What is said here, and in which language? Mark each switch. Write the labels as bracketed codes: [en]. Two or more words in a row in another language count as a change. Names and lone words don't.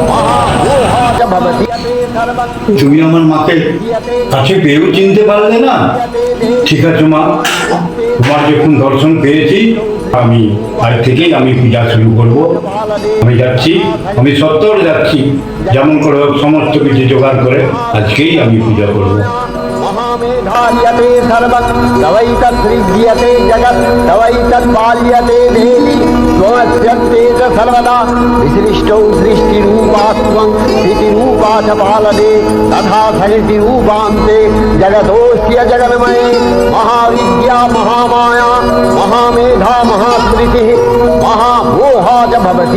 [bn] তুমি আমার মাকে কাছে পেয়েও চিনতে পারলে না। ঠিক আছে মা, তোমার যখন দর্শন পেয়েছি আমি আজ থেকেই আমি পূজা শুরু করব। আমি যাচ্ছি, আমি সত্তর যাচ্ছি, যেমন করে হোক সমস্ত কিছু জোগাড় করে আজকেই আমি পূজা করব। [sa] महामेधार्यते सर्वं तवैतत्सृज्यते जगत् तवैतत्पाल्यते देवी त्वमस्यन्ते च सर्वदा विसृष्टौ सृष्टिरूपास्त्वं स्थितिरूपा च पालने तथा सृष्टिरूपान्ते जगतोऽस्य जगन्मये महाविद्या महामाया महामेधा महास्मृतिः महामोहा च भवति।